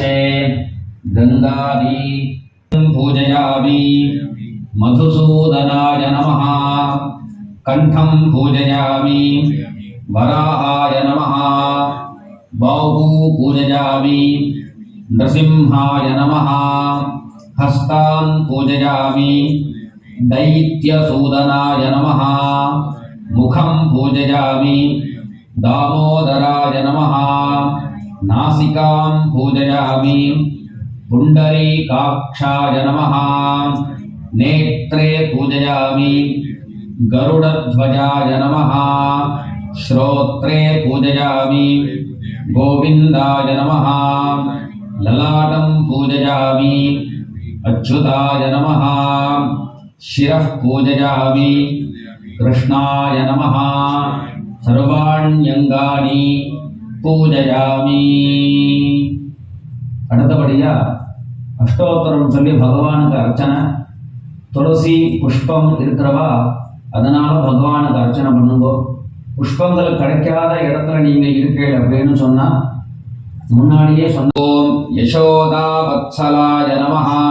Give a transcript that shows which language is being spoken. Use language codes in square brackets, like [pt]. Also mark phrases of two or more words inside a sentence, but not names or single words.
[sa] गङ्गादि पूजयामि मधुसूदनाय नमः कण्ठं पूजयामि वराहाय नमः बाहू पूजयामि नरसिंहाय नमः हस्तान् पूजयामि दैत्यसूदनाय नमः मुखं पूजयामि दामोदराय नमः नासिकां पूजयामि पुण्डरीकाक्षाय नमः नेत्रे पूजयामि गरुडध्वजाय नमः श्रोत्रे पूजयामि गोविन्दाय नमः ललाटं पूजयामि अच्युताय नमः शिरः पूजयामि कृष्णाय नमः सर्वाण्यङ्गानि पूजयामि. [ta] அடுத்தபடியா அஷ்டோத்தரம் சொல்லி பகவானுக்கு அர்ச்சனை. துளசி புஷ்பம் இருக்கிறவா அதனால பகவானுக்கு அர்ச்சனை பண்ணுங்க. புஷ்பங்கள் கிடைக்காத இடத்துல நீங்க இருக்கீங்க அப்படின்னு சொன்னா முன்னாடியே சொன்ன [sa] ओम् यशोदा वत्सलाय नमः